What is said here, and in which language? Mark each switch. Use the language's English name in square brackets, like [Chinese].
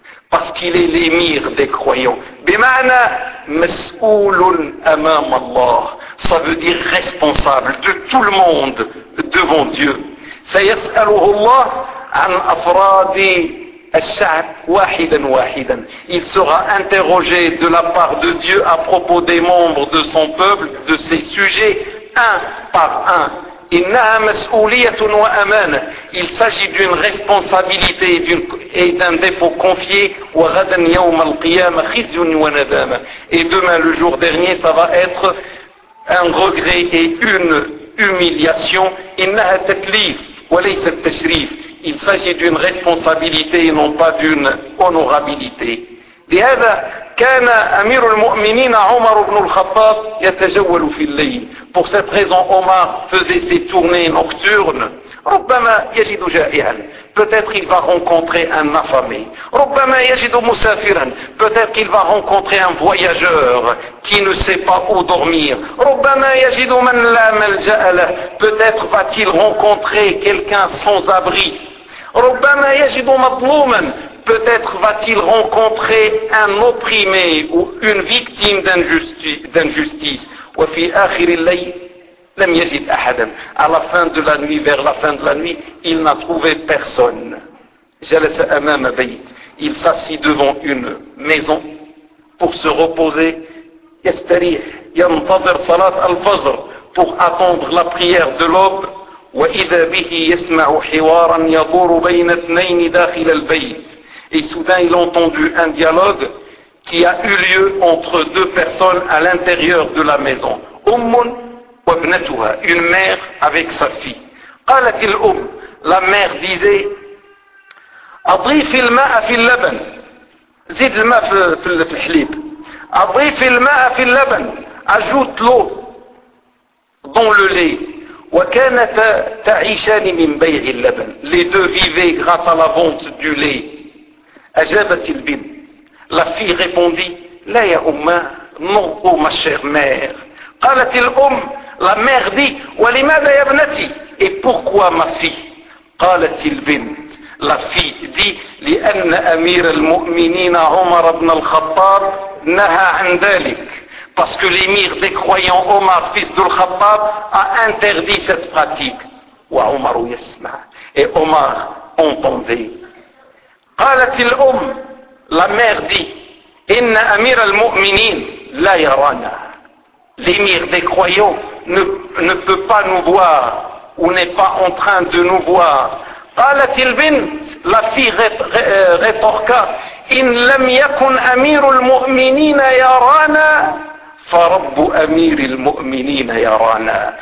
[French] Parce qu'il est l'émir des croyants. [Arabic] بمعنى مسؤول أمام الله. [French] Ça veut dire responsable de tout le monde devant Dieu. [Arabic] سيسأله الله عن أفراد الشعب واحدا واحدا. [French] Il sera interrogé de la part de Dieu à propos des membres de son peuple, de ses sujets, un par un. [Arabic] إنها مسؤولية وأمانة. [French] Il s'agit d'une responsabilité et d'un dépôt confié. [Arabic] وغدا يوم القيامة خزي وندامة. [French] Et demain, le jour dernier, ça va être un regret et une humiliation. [Arabic] إنها تكليف وليس التشريف. [French] Il s'agit d'une responsabilité et non pas d'une honorabilité. [Arabic] لهذا كان أمير المؤمنين عمر بن الخطاب يتجول في الليل. [French] Pour cette raison, Omar faisait ses tournées nocturnes. [Arabic] ربما يجد جائعا. [French] Peut-être qu'il va rencontrer un affamé. [Arabic] ربما يجد مسافرا. [French] Peut-être qu'il va rencontrer un voyageur qui ne sait pas où dormir. [Arabic] ربما يجد من لا ملجأ له. [French] Peut-être va-t-il rencontrer quelqu'un sans abri. [Arabic] ربما يجد مظلوما. [French] Peut-être va-t-il rencontrer un opprimé ou une victime d'injustice. [Arabic] وفي آخر الليل لم يجد أحدا. [French] À la fin de la nuit, vers la fin de la nuit, il n'a trouvé personne. [Arabic] جلس أمام بيت. [French] Il s'assit devant une maison pour se reposer. [Arabic] يستريح. ينتظر صلاة الفجر [French] pour attendre la prière de l'aube. [Arabic] وإذا به يسمع حوارا يدور بين اثنين داخل البيت. [French] Et soudain, il a entendu un dialogue qui a eu lieu entre deux personnes à l'intérieur de la maison. [Arabic] Ummun wa ibnatuha, [French] une mère avec sa fille. [Arabic] قالت الأم, [French] la mère disait, [Arabic] أضيف الماء في اللبن. زيد الماء في الحليب. أضيف الماء في اللبن. [French] Ajoute l'eau dans le lait. [Arabic] وكانت تعيشان من بيع اللبن. [French] Les deux vivaient grâce à la vente du lait. [Arabic] أجابت البنت. [French] La fille répondit, [Arabic] لا يا أمّا, [French] non, ô ma chère mère. [Arabic] قالت الأم, [French] la mère dit, [Arabic] ولماذا يا ابنتي, [French] et pourquoi ma fille? [Arabic] قالت البنت لفي دي لان امير المؤمنين عمر بن الخطاب نهى عن ذلك [French] parce que l'émir des croyants Omar fils de Khattab a interdit cette pratique [Arabic] wa Omar yasma [French] et Omar entendait. [Arabic] قالت الام [French] la mère dit [Arabic] ان امير المؤمنين لا يرانا [French] l'émir des croyants ne peut pas nous voir ou n'est pas en train de nous voir. [Arabic] قالت البنت [French] la fille rétorqua [Arabic] إن لم يكن أمير المؤمنين يرانا فرب أمير المؤمنين يرانا.